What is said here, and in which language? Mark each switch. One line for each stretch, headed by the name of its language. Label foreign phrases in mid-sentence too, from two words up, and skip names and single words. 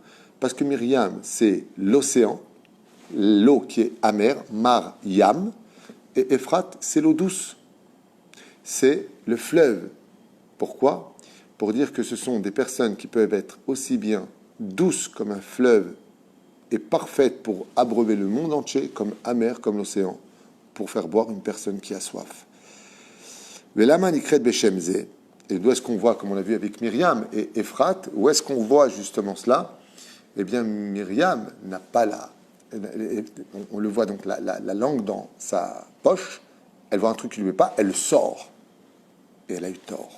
French: Parce que Myriam, c'est l'océan, l'eau qui est amère,
Hebrew: מר ים,
French: et Ephrat, c'est l'eau douce, c'est le fleuve. Pourquoi? Pour dire que ce sont des personnes qui peuvent être aussi bien douces comme un fleuve et parfaites pour abreuver le monde entier, comme amères comme l'océan, pour faire boire une personne qui a soif.
Hebrew: ולמה נקראת בשם זה,
French: et d'où est-ce qu'on voit, comme on l'a vu avec Myriam et Ephrat, où est-ce qu'on voit justement cela? Eh bien, Myriam n'a pas on le voit donc la langue dans sa poche, elle voit un truc qui ne lui plaît pas, elle sort. Et elle a eu tort.